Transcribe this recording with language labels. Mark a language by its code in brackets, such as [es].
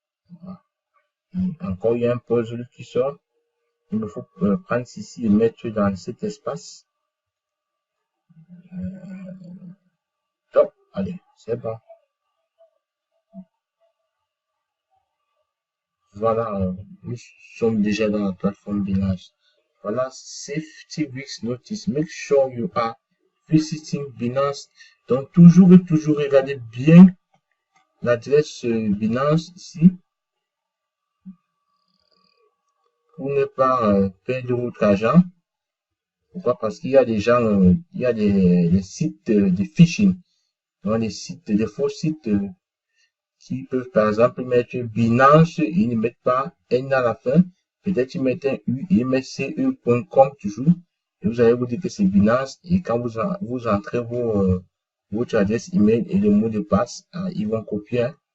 [fr] Voilà. Encore, il y a un puzzle qui sort. Il me faut prendre ici et mettre dans cet espace. Top, allez, c'est bon. Voilà, nous sommes déjà dans la plateforme Binance. [en] Voilà, Safety Risk Notice. Make sure you are visiting Binance. [fr] Donc, toujours regardez bien l'adresse Binance ici pour ne pas perdre votre argent. Pourquoi? Parce qu'il y a des gens, il y a des sites de phishing, donc des faux sites qui peuvent par exemple mettre Binance, ils ne mettent pas N à la fin, peut-être ils mettent un U, ils mettent ce.com toujours, et vous allez vous dire que c'est Binance, et quand vous entrez votre adresse email et le mot de passe, ils vont copier.